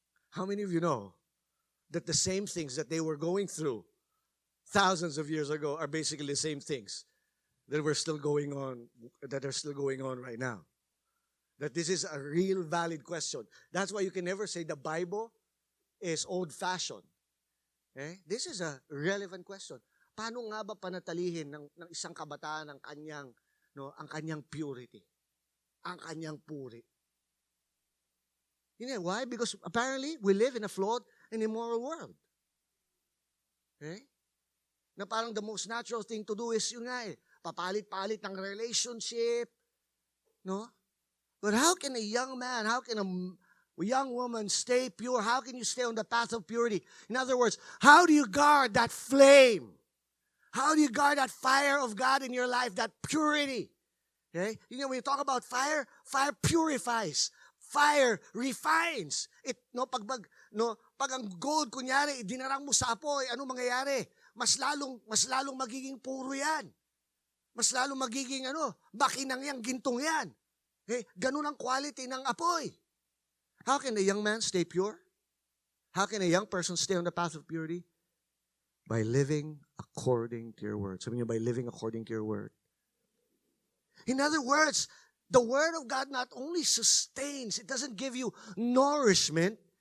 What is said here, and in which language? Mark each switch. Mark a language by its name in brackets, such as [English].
[English] How many of you know that the same things that they were going through thousands of years ago are basically the same things that are still going on right now? That this is a real valid question. That's why you can never say the Bible is old-fashioned. Okay? This is a relevant question. [Filipino] Paano nga ba panatalihin ng isang kabataan ang kanyang purity? Ang kanyang puri. [English] You know why? Because apparently we live in a flawed and immoral world. Okay? [Filipino] Na parang [English] the most natural thing to do is [Filipino] yun nga papalit-palit ng [English] relationship. No? But how can a young man, how can a young woman stay pure? How can you stay on the path of purity? In other words, how do you guard that flame? How do you guard that fire of God in your life, that purity? Okay? You know, when you talk about fire, fire purifies. Fire refines. [Filipino] Pag ang gold, kunyari, dinarang mo sa apoy, ano mangyayari? Mas lalong magiging puro yan. Mas lalong magiging, bakinang yan, gintong yan. Okay? Ganun ang quality ng apoy. [English] How can a young man stay pure? How can a young person stay on the path of purity? By living according to your word. [Filipino] Sabi niyo, [English] by living according to your word. In other words, the word of God not only sustains, it doesn't give you nourishment.